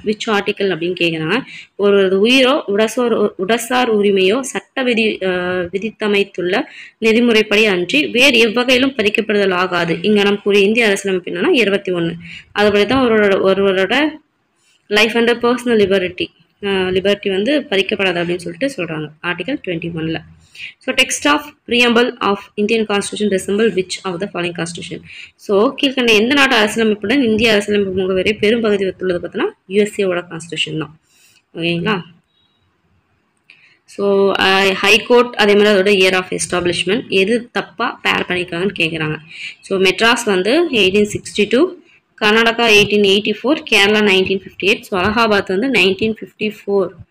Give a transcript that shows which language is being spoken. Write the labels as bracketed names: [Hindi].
[Tamil] Which article அப்படின்னு கேட்குறாங்க. ஒரு உயிரோ உடசார் உரிமையோ சட்ட விதித்தமைத்துள்ள நெறிமுறைப்படி அன்றி வேறு எவ்வகையிலும் பறிக்கப்படுதல் ஆகாது. இங்கே நம்ம கூறிய இந்திய அரசியலமைப்பு என்னன்னா 21. அதுபடி தான் ஒருவரோட [English] life and personal liberty [Tamil] வந்து பறிக்கப்படாது அப்படின்னு சொல்லிட்டு சொல்கிறாங்க article 21. [English] So text of preamble of Indian Constitution resemble which of the following constitution? [Tamil] So கீழ்கண்ட எந்த நாட்டு அரசியலமைப்புடன் இந்திய அரசியலமைப்பு முகவரை பெரும்பகுதி ஒத்துள்ளது பார்த்தோன்னா யூஎஸ்ஏவோட கான்ஸ்டியூஷன் தான். ஓகேங்களா, ஸோ ஹைகோர்ட் அதே மாதிரி அதோட [English] year of establishment [Tamil] எது தப்பாக பேர் பண்ணியிருக்காங்கன்னு கேட்குறாங்க. ஸோ மெட்ராஸ் வந்து 1862, கர்நாடகா 1884, கேரளா 1958, ஸோ அலகாபாத் வந்து 1954.